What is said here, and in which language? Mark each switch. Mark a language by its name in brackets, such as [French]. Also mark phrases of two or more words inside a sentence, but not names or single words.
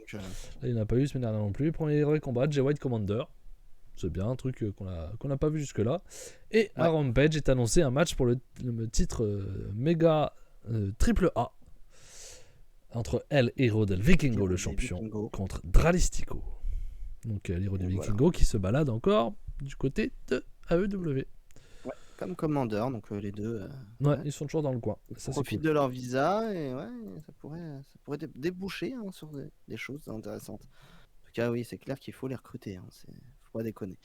[French] là, il n'y en a pas eu la semaine dernière non plus. Premier vrai combat, Jay White Commander. C'est bien un truc qu'on n'a pas vu jusque-là. Et à Rampage est annoncé un match pour le titre méga triple A entre El Hero del Vikingo, le champion, contre Dralistico. Donc l'Hero del Vikingo qui se balade encore du côté de AEW. Ouais, comme Commander, donc les deux. Ils sont toujours dans le coin. Ça profitent de leur visa et ça pourrait déboucher sur des choses intéressantes. En tout cas, oui, c'est clair qu'il faut les recruter. Hein, faut pas déconner.